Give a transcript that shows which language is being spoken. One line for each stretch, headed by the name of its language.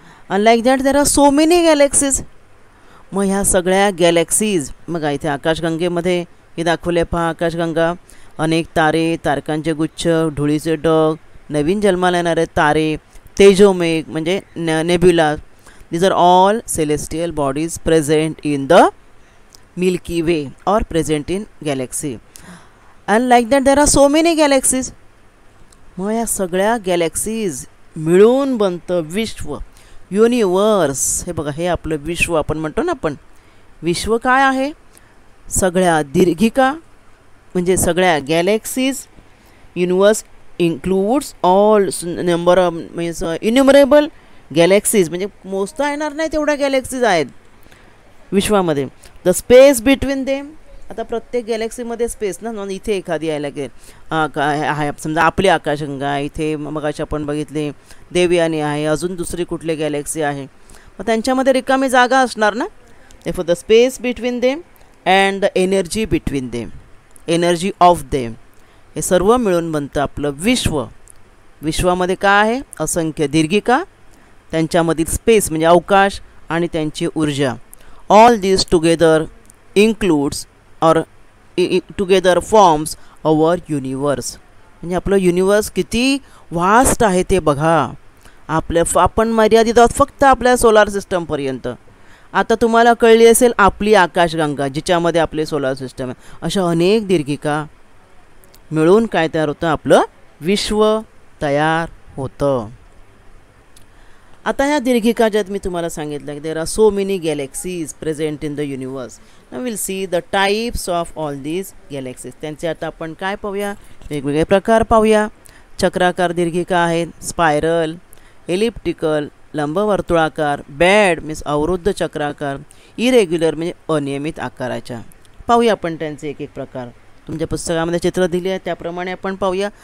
English: Unlike that there are so many galaxies.
Marathi: मग ह्या सगळ्या गॅलेक्सीज, मग इथे आकाशगंगेमध्ये हे दाखवले पहा, आकाशगंगा, अनेक तारे, तारकांचे गुच्छ, धुळीचे ढग, नवीन जन्माला येणारे तारे, तेजोमेघ म्हणजे nebula.
English: These are all celestial bodies present in the Milky Way और present in galaxy. And like that there are so many galaxies.
Marathi: मग या सगळ्या गॅलेक्सीज मिळून बनतं विश्व, युनिवर्स. हे बघा, हे आपलं विश्व आपण म्हणतो ना आपण. विश्व काय आहे? सगळ्या दीर्घिका म्हणजे सगळ्या galaxies.
English: universe includes all number of means innumerable galaxies,
Marathi: म्हणजे मोजता येणार नाही तेवढ्या गॅलेक्सीज आहेत विश्वामध्ये.
English: The space between them.
Marathi: आता प्रत्येक गॅलेक्सीमध्ये स्पेस ना, इथे एखादी यायला आहे, समजा आपली आकाशगंगा, इथे मगाशी आपण बघितले देवयानी आहे, अजून दुसरी कुठली गॅलेक्सी आहे, मग त्यांच्यामध्ये रिकामी जागा असणार ना.
English: for the space between them and the energy between them, energy of them,
Marathi: हे सर्व मिळून बनतं आपलं विश्व. विश्वामध्ये काय आहे? असंख्य दीर्घिका, त्यांच्यामधील स्पेस म्हणजे अवकाश, आणि त्यांची ऊर्जा.
English: All this together includes और together forms our universe.
Marathi: म्हणजे आपलं युनिवर्स किती वास्ट आहे ते बघा. आपण मर्यादित आहोत फक्त आपल्या सोलार सिस्टमपर्यंत. आता तुम्हाला कळली असेल आपली आकाशगंगा, जिच्यामध्ये आपले सोलार सिस्टम आहे. अशा अनेक दीर्घिका मिळून काय तयार होतं? आपलं विश्व तयार होतं. आता ह्या दीर्घिका ज्यात मी तुम्हाला सांगितलं की
English: There are so many galaxies present in the universe. Now will see the types of all these galaxies.
Marathi: त्यांचे आता आपण काय पाहूया? वेगवेगळे प्रकार पाहूया. चक्राकार दीर्घिका आहेत, स्पायरल, एलिप्टिकल लंबवर्तुळाकार, बॅड मीन्स अवरुद्ध चक्राकार, इरेग्युलर म्हणजे अनियमित आकाराच्या. पाहूया आपण त्यांचे एक एक प्रकार. तुमच्या पुस्तकामध्ये चित्र दिली आहे त्याप्रमाणे आपण पाहूया.